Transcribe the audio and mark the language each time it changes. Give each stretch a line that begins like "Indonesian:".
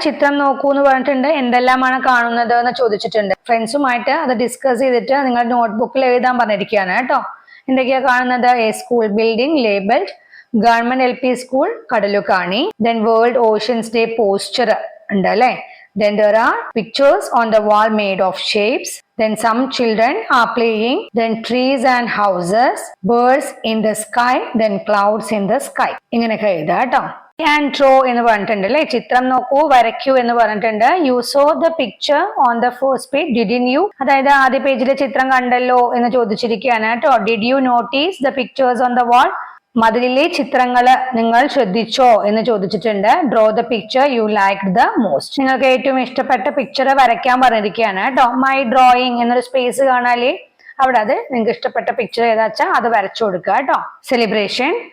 Malayalam: ചിത്രം നോക്കൂ എന്ന് പറഞ്ഞിട്ടുണ്ട്. എന്തെല്ലാമാണ് കാണുന്നത് എന്ന് ചോദിച്ചിട്ടുണ്ട്. ഫ്രണ്ട്സുമായിട്ട് അത് ഡിസ്കസ് ചെയ്തിട്ട് നിങ്ങളുടെ നോട്ട്ബുക്കിൽ എഴുതാൻ പറഞ്ഞിരിക്കുകയാണ് കേട്ടോ. എന്തൊക്കെയാ കാണുന്നത്?
English: A school building labelled government LP school Kadalukani. Then World Oceans Day poster
Malayalam: ഉണ്ട് അല്ലെ.
English: Then there are pictures on the wall made of shapes. Then some children are playing. Then trees and houses, birds in the sky, then clouds in the sky.
Malayalam: ഇങ്ങനെയൊക്കെ എഴുതാ കേട്ടോ.
English: And draw
Malayalam: എന്ന് പറഞ്ഞിട്ടുണ്ട് അല്ലെ. ചിത്രം നോക്കൂ, വരയ്ക്കൂ എന്ന് പറഞ്ഞിട്ടുണ്ട്.
English: You saw the picture on the first page, didn't you?
Malayalam: അതായത് ആദ്യ പേജിലെ ചിത്രം കണ്ടല്ലോ എന്ന് ചോദിച്ചിരിക്കുകയാണ് കേട്ടോ.
English: Did you notice the pictures on the wall?
Malayalam: മതിലിലെ ചിത്രങ്ങള് നിങ്ങൾ ശ്രദ്ധിച്ചോ എന്ന് ചോദിച്ചിട്ടുണ്ട്.
English: Draw the picture you like the most.
Malayalam: നിങ്ങൾക്ക് ഏറ്റവും ഇഷ്ടപ്പെട്ട പിക്ചർ വരയ്ക്കാൻ പറഞ്ഞിരിക്കുകയാണ് കേട്ടോ. മൈ ഡ്രോയിങ് എന്നൊരു സ്പേസ് കാണാലേ, അവിടെ അത് നിങ്ങൾക്ക് ഇഷ്ടപ്പെട്ട പിക്ചർ ഏതാച്ചാ അത് വരച്ചു കൊടുക്കുക കേട്ടോ. സെലിബ്രേഷൻ.